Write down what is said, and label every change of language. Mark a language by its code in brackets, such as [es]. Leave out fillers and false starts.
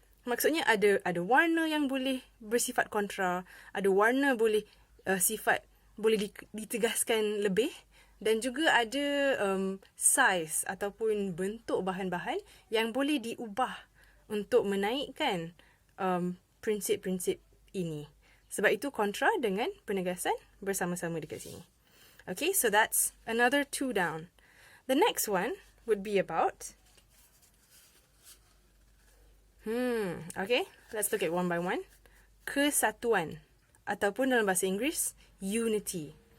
[ms] Maksudnya ada warna yang boleh bersifat kontra, ada warna boleh boleh ditegaskan lebih, dan juga ada size ataupun bentuk bahan-bahan yang boleh diubah untuk menaikkan prinsip-prinsip ini. Sebab itu kontra dengan penegasan bersama-sama dekat sini. [en] Okay, so that's another 2 down. The next one would be about... Okay, let's look at one by one. [ms] Kesatuan, ataupun dalam bahasa Inggeris, unity.